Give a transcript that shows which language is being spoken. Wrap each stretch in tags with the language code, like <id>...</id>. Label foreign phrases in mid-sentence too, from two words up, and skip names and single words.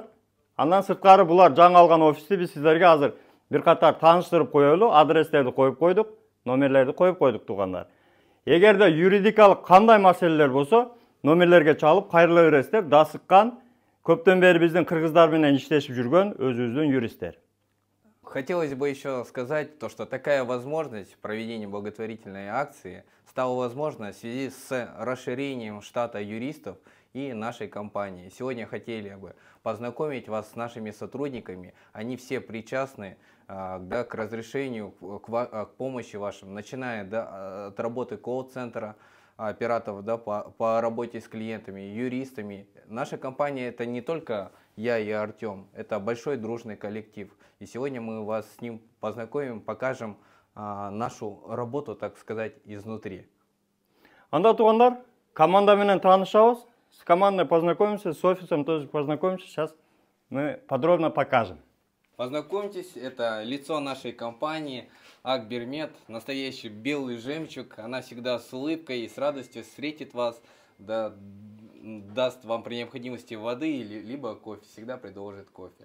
<ky>Андан сырткары булар жаңы алган офисти биз сиздерге азыр бир катар тааныштырып коелу, адрестерди коюп койдук, номерлерди коюп койдук тугандар. Эгерде юридикалык кандай маселелер болсо, номерлерге чалып кайрыла бересиздер. Дасыккан, көптөн бери биздин кыргыздар менен иштешип жүргөн өзүбүздүн юристтер.</ky> <ru>Хотелось бы еще сказать, что такая возможность проведения благотворительной акции стала возможна в связи с расширением штата юристов и нашей компании. Сегодня хотели бы познакомить вас с нашими сотрудниками. Они все причастны да, к разрешению, к помощи вашим, начиная от работы колл-центра, операторов, да, по работе с клиентами, юристами. Наша компания — это не только я и Артем, это большой дружный коллектив. И сегодня мы вас с ним познакомим, покажем нашу работу, так сказать, изнутри.</ru> <ky>Анда тугандар, команда менен таанышабыз.</ky> <ru>С командой познакомимся, с офисом тоже познакомимся. Сейчас мы подробно покажем. Познакомьтесь, это лицо нашей компании Акбермет, настоящий белый жемчуг. Она всегда с улыбкой и с радостью встретит вас, да, даст вам при необходимости воды либо кофе, всегда предложит кофе.</ru>